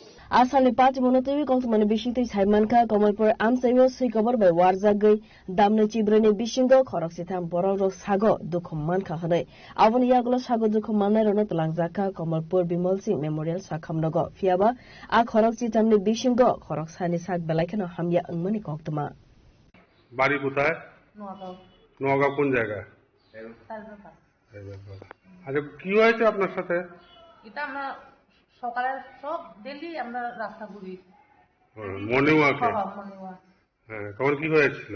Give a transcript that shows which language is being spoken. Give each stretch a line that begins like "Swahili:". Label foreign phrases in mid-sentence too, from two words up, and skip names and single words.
Kok Borok: Asalni party monotowi koltumani bishingtui saimanka Kamalpur amsayo suikobor by warzagai damne chibrani bishingo khorok sitam bororo sago dukhom manka hanai aboni yaglo sago dukhom manai rono tlangjaka Kamalpur Bimal Singh Memorial Sakhamnogo fiaba a khorok sitamni bishingo khorok sani sak belaikano hamya angmani koktuma
Bangla: বাড়ি কোথায় নোয়াগাঁও কোন জায়গায় আচ্ছা কি হয়েছে আপনার সাথে এটা আমরা সকালে সব ডেইলি আমরা রাস্তা ঘুরি
English: morning walk-e
Bangla: হ্যাঁ তখন কি হয়েছিল